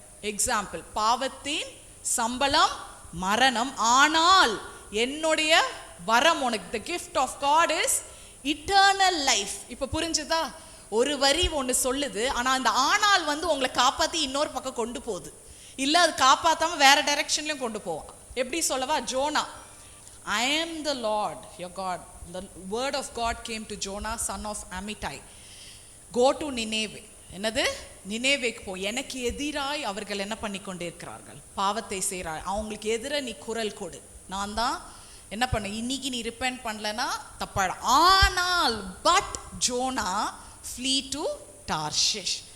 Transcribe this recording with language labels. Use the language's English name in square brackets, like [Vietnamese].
[Tamil] Example, பாவத்தின் சம்பளம் மரணம், ஆனால் என்னுடைய வரம் உனக்கு, [English] the gift of God is eternal life. [Tamil] இப்போ புரிஞ்சுதா? ஒரு வரி ஒன்று சொல்லுது, ஆனால் அந்த ஆனால் வந்து உங்களை காப்பாற்றி இன்னொரு பக்கம் கொண்டு போகுது. இல்லை, அது காப்பாற்றாம வேற டைரக்ஷன்லையும் கொண்டு போவோம். எப்படி சொல்லவா? [English] Jonah, I am the Lord your God. The word of God came to Jonah, son of Amittai. Go to Nineveh. [Tamil] என்னது? நினேவேக்கு போ, எனக்கு எதிராய் அவர்கள் என்ன பண்ணி கொண்டே இருக்கிறார்கள், பாவத்தை செய்கிறாய், அவங்களுக்கு எதிராக நீ குரல் கொடு, நான் தான் என்ன பண்ண, இன்னைக்கு நீ ரிப்பெண்ட் பண்ணலன்னா தப்பாயிடும். ஆனால் [English] But Jonah flee to Tarshish.